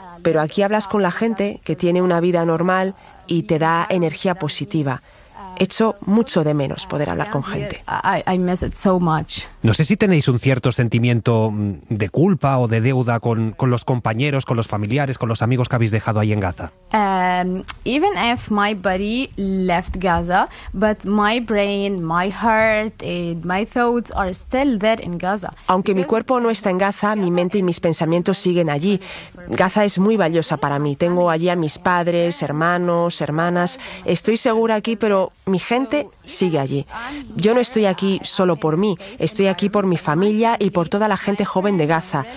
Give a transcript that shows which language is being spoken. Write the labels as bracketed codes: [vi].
[es] Pero aquí hablas con la gente que tiene una vida normal y te da energía positiva. Echo mucho de menos poder hablar con gente. [en] I miss it so much. [es] No sé si tenéis un cierto sentimiento de culpa o de deuda con los compañeros, con los familiares, con los amigos que habéis dejado ahí en Gaza. [en] Even if my body left Gaza, but my brain, my heart, my thoughts are still there in Gaza. [es] Aunque mi cuerpo no está en Gaza, mi mente y mis pensamientos siguen allí. Gaza es muy valiosa para mí. Tengo allí a mis padres, hermanos, hermanas. Estoy segura aquí, pero mi gente sigue allí. Yo no estoy aquí solo por mí, estoy aquí por mi familia y por toda la gente joven de Gaza.